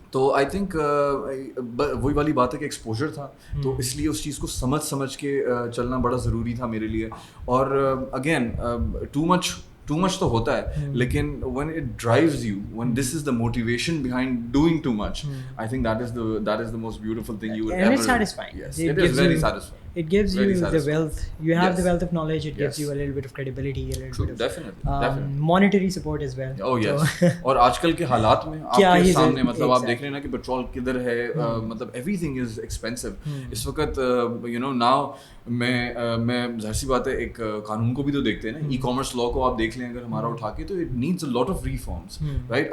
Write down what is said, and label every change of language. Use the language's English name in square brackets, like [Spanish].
[Urdu] تو [English] I think [Urdu] وہی والی بات ہے کہ ایکسپوجر تھا, تو اس لیے اس چیز کو سمجھ کے چلنا بڑا ضروری تھا میرے لیے. [English] اور again too much [Urdu] تو ہوتا ہے, لیکن [English] when it drives you, when this is the motivation behind doing too much, I think that is the most beautiful thing you would ever. And it's satisfying. Yes, it is very satisfying. It gives you the wealth. You have the wealth of knowledge. It gives you a little bit of credibility, a little bit of definitely monetary support as well. Oh yes. [Urdu] اور آج کل کے حالات میں آپ کے سامنے مطلب آپ دیکھ رہے ہیں نا کہ پیٹرول کدھر ہے, مطلب [English] everything is expensive [Urdu] اس وقت. now میں ظاہر سی بات ہے ایک قانون کو بھی تو دیکھتے ہیں نا, ای کامرس لاء کو آپ دیکھ لیں اگر ہمارا اٹھا کے, تو [English] It needs a lot of reforms, right.